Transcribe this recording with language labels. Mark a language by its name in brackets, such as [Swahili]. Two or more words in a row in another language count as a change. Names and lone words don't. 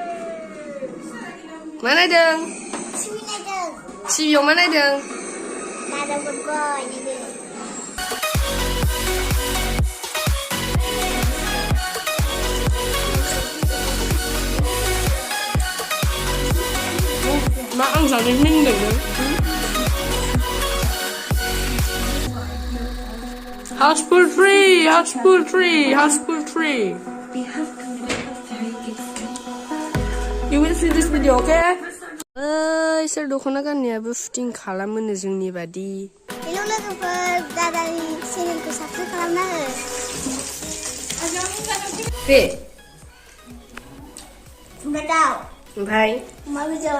[Bodo] मा नायदों? टिभियाव मा नायदों? मा आं जानो मिनिदों? [English] Houseful tree, houseful tree, houseful tree. You will see this video, okay? [Bodo] सोर दख'ना गाननायाबो शुटिं खालामोनो जोंनि बादि। हेलो लोगोफोर दादानि चेनेलखौ साबस्क्राइब खालामना हो। बे खुमब्रा दाउ ओमफ्राय अमा बेदर